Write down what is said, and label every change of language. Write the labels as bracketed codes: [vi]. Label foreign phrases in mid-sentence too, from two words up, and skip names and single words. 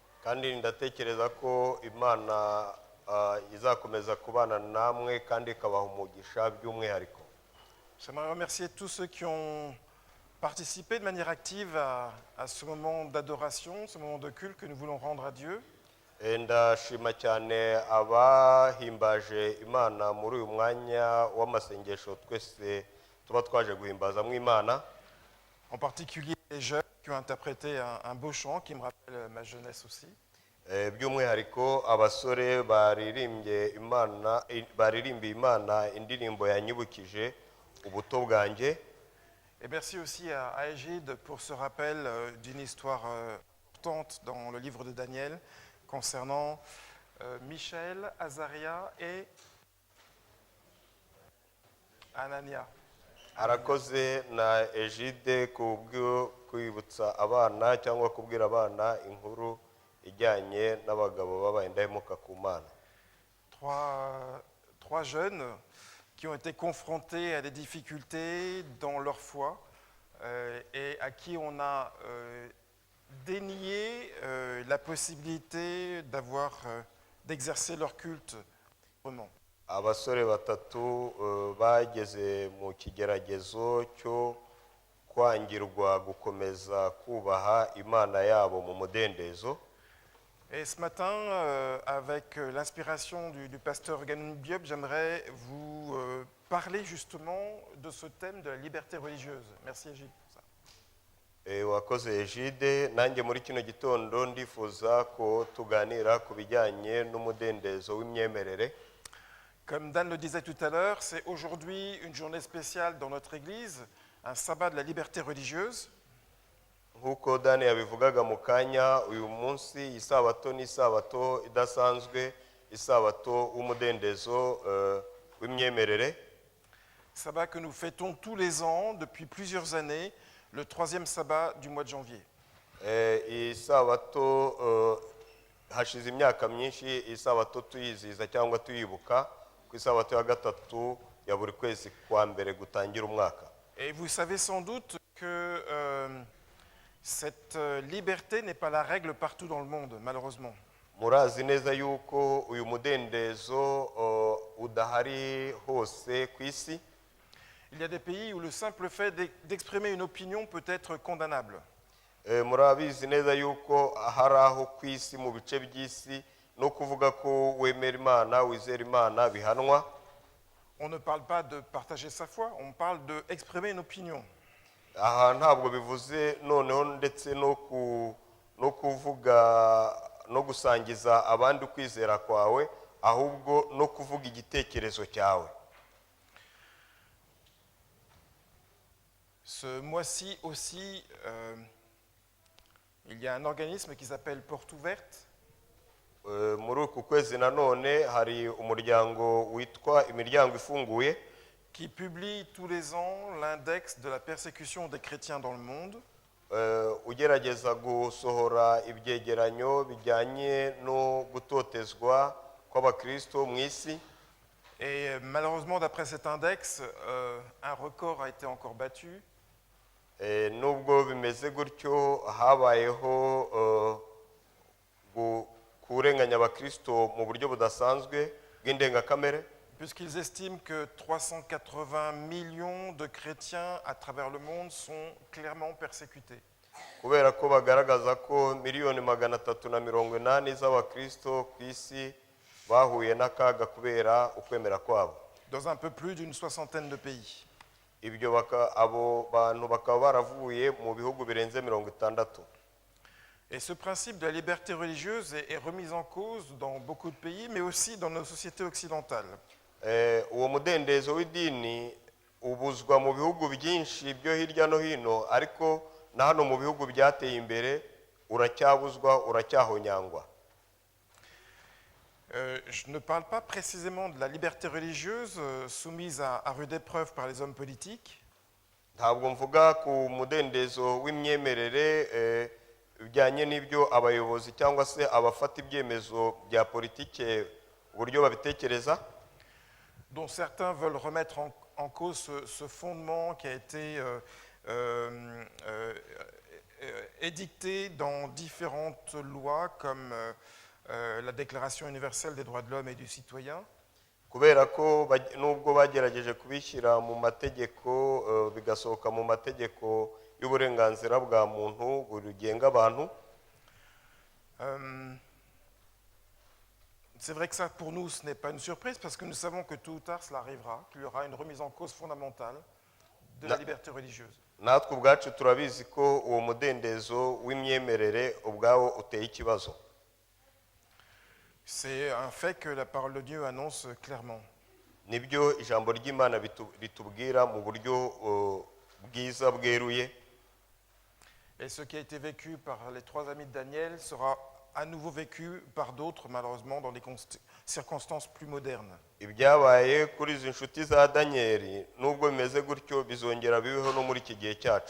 [fr] J'aimerais remercier tous ceux qui ont participé de manière active à ce moment d'adoration, ce moment de culte que nous voulons rendre à Dieu. [rw] ndashima cyane abahimbaje Imana muri uyu mwanya w'amasengesho twese tuba twaje guhimbazamo Imana. [fr] En particulier les jeunes qui ont interprété un beau chant qui me rappelle ma jeunesse aussi. [rw] By'umwihariko abasore baririmbiye Imana indirimbo yanyibukije ubuto bwanjye. [fr] Et merci aussi à Égide pour ce rappel d'une histoire importante dans le livre de Daniel concernant Michel, Azaria et Anania. [rw] Arakoze na Égide kubwo kwibutsa abana cyangwa kubwira abana inkuru ijyanye n'abagabo baba indahemuka ku Mana. [fr] Trois jeunes qui ont été confrontés à des difficultés dans leur foi et à qui on a dénié la possibilité d'exercer leur culte vraiment. [rw] Abasore batatu bageze mu kigeragezo cyo kwangirwa gukomeza kubaha Imana yabo mu mudendezo. [fr] Et ce matin, avec l'inspiration du pasteur Ganon Biop, j'aimerais vous parler justement de ce thème de la liberté religieuse. Merci Égide pour ça. [rw] Wakoze Égide, nanjye muri kino gitondo ndifuza ko tuganira ku bijyanye n'umudendezo w'imyemerere. [fr] Comme Dan le disait tout à l'heure, c'est aujourd'hui une journée spéciale dans notre église, un sabbat de la liberté religieuse. [rw] nk'uko Dani yabivugaga mu kanya, uyu munsi isabato ni isabato idasanzwe, isabato w'umudendezo w'imyemerere. [fr] Sabbat que nous fêtons tous les ans depuis plusieurs années, le 3e sabbat du mois de janvier. [rw] Isabato hashize imyaka myinshi isabato tuyizihiza cyangwa tuyibuka ku isabato ya gatatu ya buri kwezi kwa mbere gutangira umwaka. [fr] Et vous savez sans doute que cette liberté n'est pas la règle partout dans le monde, malheureusement. [rw] Murazi neza yuko uyu mudendezo udahari hose ku isi. [fr] Il y a des pays où le simple fait d'exprimer une opinion peut être condamnable. [rw] Murabizi neza yuko hari aho ku isi mu bice by'isi no kuvuga ko wemera Imana, wizera Imana bihanwa. [fr] On ne parle pas de partager sa foi, on parle d'exprimer une opinion. [rw] Aha ntabwo bivuze noneho ndetse no kuvuga no gusangiza abandi ukwizera kwawe, ahubwo no kuvuga igitekerezo cyawe. [fr] Ce mois-ci aussi, il y a un organisme qui s'appelle Porte Ouverte. [rw] Muri uku kwezi nanone hari umuryango witwa Imiryango Ifunguye, [fr] qui publie tous les ans l'index de la persécution des chrétiens dans le monde. [rw] Ugerageza gusohora ibyegeranyo bijyanye no gutotezwa kw'abakristo mu isi. [fr] Et malheureusement, d'après cet index, un record a été encore battu. [rw] Nubwo bimeze gutyo, habayeho kurenganya abakristo mu buryo budasanzwe bw'indengakamere. [fr] Puisqu'ils estiment que 380 millions de chrétiens à travers le monde sont clairement persécutés. [rw] Kubera ko bagaragaza ko miliyoni 380 z'abakristo ku isi bahuye n'akaga kubera ukwemera kwabo. [fr] Dans un peu plus d'une 60aine de pays. [rw] Ibyo abo bantu bakaba baravuye mu bihugu birenze 60. [fr] Et ce principe de la liberté religieuse est remis en cause dans beaucoup de pays, mais aussi dans nos sociétés occidentales. [rw] Uwo mudendezo w'idini ubuzwa mu bihugu byinshi byo hirya no hino, ariko na hano mu bihugu byateye imbere uracyabuzwa, uracyahonyangwa. [fr] Je ne parle pas précisément de la liberté religieuse soumise à rude épreuve par les hommes politiques. [rw] Ntabwo mvuga ku mudendezo w'imyemerere bijyanye n'ibyo abayobozi cyangwa se abafata ibyemezo bya politike uburyo babitekereza, [fr] dont certains veulent remettre en cause ce fondement qui a été édicté dans différentes lois comme la Déclaration universelle des droits de l'homme et du citoyen. [rw] Kubera ko nubwo bagerageje kubishyira mu mategeko bigasohoka mu mategeko y'uburenganzira bwa muntu bugenga abantu. [fr] C'est vrai que ça, pour nous, ce n'est pas une surprise parce que nous savons que tôt ou tard, cela arrivera, qu'il y aura une remise en cause fondamentale de la liberté religieuse. [rw] Natwe ubwacu turabizi ko uwo mudendezo w'imyemerere ubwawo uteye ikibazo. [fr] C'est un fait que la parole de Dieu annonce clairement. [rw] Nibyo ijambo ry'Imana ritubwira mu buryo bwiza bweruye. [fr] Et ce qui a été vécu par les 3 amis de Daniel sera à nouveau vécu par d'autres, malheureusement, dans des circonstances plus modernes. [rw] Ibyabaye kuri izi nshuti za Danieli nubwo bimeze gutyo bizongera bibeho no muri iki gihe cyacu.